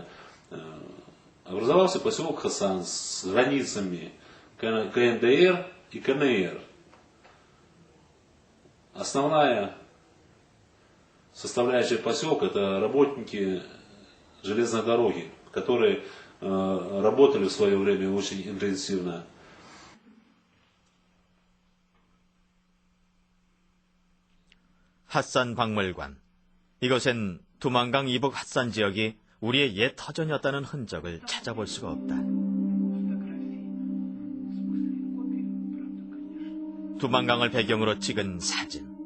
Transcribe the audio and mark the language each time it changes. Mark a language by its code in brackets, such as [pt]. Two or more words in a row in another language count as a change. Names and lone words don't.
[ru] Образовался поселок Хасан с границами КНДР и КНР. Основная составляющая поселка — это работники железной дороги, которые работали в свое время очень интенсивно. [ko] 핫산 박물관. 이곳엔 두만강 이북 핫산 지역이 우리의 옛 터전이었다는 흔적을 찾아볼 수가 없다. 두만강을 배경으로 찍은 사진.